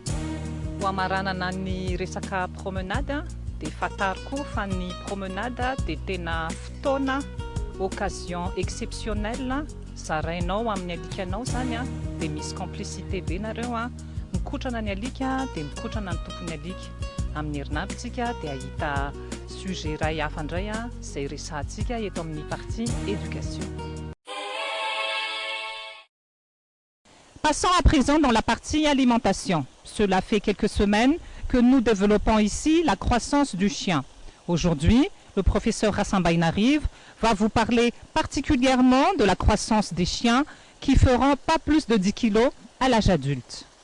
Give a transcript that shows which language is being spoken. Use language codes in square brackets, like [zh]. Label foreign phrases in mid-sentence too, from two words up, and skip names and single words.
[mg] Ho amaranana ny resaka promenade dia fatariko fa ny promenade dia tena fotoana [fr] occasion exceptionnelle [mg] zarainao amin'ny alikanao zany dia misy complicité be nareo mikotrana ny alika dia mikotrana ny tompony alika. Amin'ny herinaritsika dia ahita sujet iray hafa indray izay resahantsika eto amin'ny [fr] partie éducation. Passons à présent dans la partie alimentation. Cela fait quelques semaines que nous développons ici la croissance du chien. Aujourd'hui, le professeur Hassan Bainarive va vous parler particulièrement de la croissance des chiens qui feront pas plus de 10 kilos à l'âge adulte.